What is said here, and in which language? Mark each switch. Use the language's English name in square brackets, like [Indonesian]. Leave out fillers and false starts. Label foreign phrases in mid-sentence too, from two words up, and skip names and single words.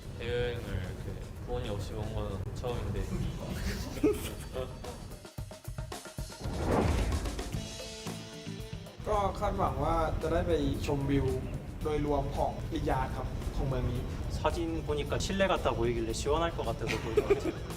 [Korean] 여행을 이렇게 부모님 없이 온 건 처음인데. [Thai] ก็คาดหวังว่าจะได้ไปชมวิวโดยรวมของริยาดครับของเมืองนี้ [Korean] 사진 보니까 칠레 같아 보이길래 시원할 것 같아서 보인 것 같아요.